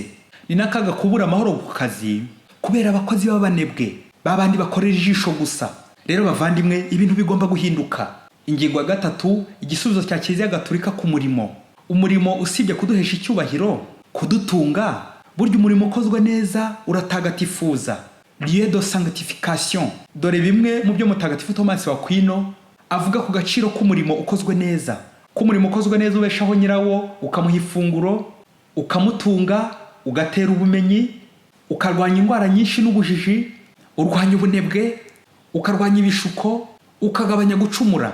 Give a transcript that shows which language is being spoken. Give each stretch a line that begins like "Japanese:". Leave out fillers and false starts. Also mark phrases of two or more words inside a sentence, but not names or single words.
Kinyarwanda: Ni nakaga kubura amahoro ku kazi kubera abakozi b'abanebwe, babandi bakorera ijisho gusa. Rero bavandimwe, ibintu bigomba guhinduka. Ingingo ya 3, igisubizo cya Kiliziya Gatolika ku murimo. Umurimo usibye kuduhesha icyubahiro, kudutunga, burya umurimo ukozwe neza uratagatifuza.
French: Lieu de sanctification.
Kinyarwanda: Dore bimwe mu byo Mutagatifu Thomas wa Aquino avuga ku gaciro k'umurimo ukozwe neza. Ko umurimo ukozwe neza ubeshaho nyirawo, ukamuha ifunguro, ukamutunga, ugatera ubumenyi, ukarwanya indwara nyinshi n'ubujiji, urwanya ubunebwe, ukarwanya ibishuko, ukagabanya gucumura.